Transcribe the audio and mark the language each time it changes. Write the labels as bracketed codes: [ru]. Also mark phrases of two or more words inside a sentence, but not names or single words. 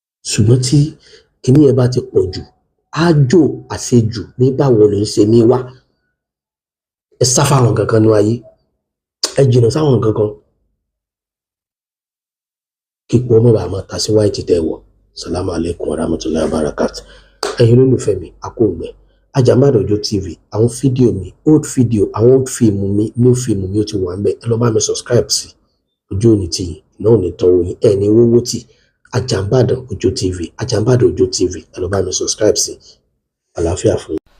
[yo] Ṣùgbọ́n tí kinní yẹn bá ti pọ̀ jù, ájò àṣejù ní báwo ló ń ṣe ní wá. Ẹ sá fáwọn nǹkan kan nínú ayé. Ẹ jìnnà sáwọn nǹkan kan. Kí ipò ọmọ bàá máa ta sí white tẹ́ ẹ wọ̀. [ar] السلام عليكم ورحمة الله وبركاته. [yo] Ẹ̀yin olólùfẹ́ mi, a kú òǹgbẹ. Ajambade Ojo T V, àwọn fídíò mi, [en] old video, [yo] àwọn [en] old film [yo] mi, [en] new film [yo] mi, ó ti wà ńbẹ̀. Ẹ lọ bá mi subscribe sí. Ojú ò ní tì yín, iná ò ní tọ́wọ́ yín, ẹ ní wówó tì. Ajambade Ojo T V, Ajambade Ojo T V, ẹ lọ bá mi subscribe sí. Àlàáfíà fún yín.